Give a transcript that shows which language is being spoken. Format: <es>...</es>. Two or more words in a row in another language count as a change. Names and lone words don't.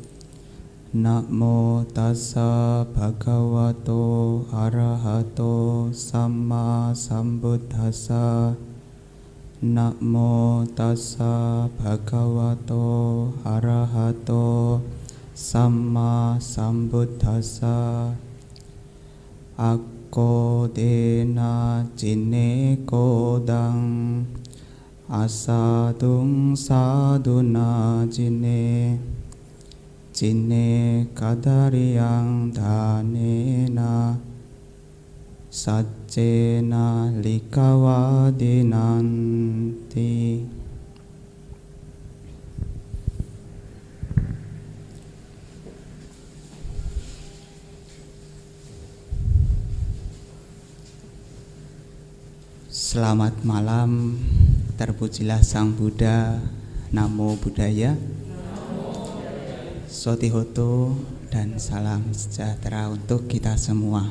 <pi>Namo tassa bhagavato arahato samma sambuddhassa. Namo tassa bhagavato arahato samma sambuddhassa. Ako dena jine kodang asadung saduna jine kadariyang dhanena sajjena likawadinanti.</pi> <id>Selamat malam, terpujilah Sang Buddha,</id> <pi>Namo Buddhaya,</pi> <id>Sotihoto, dan salam sejahtera untuk kita semua.</id>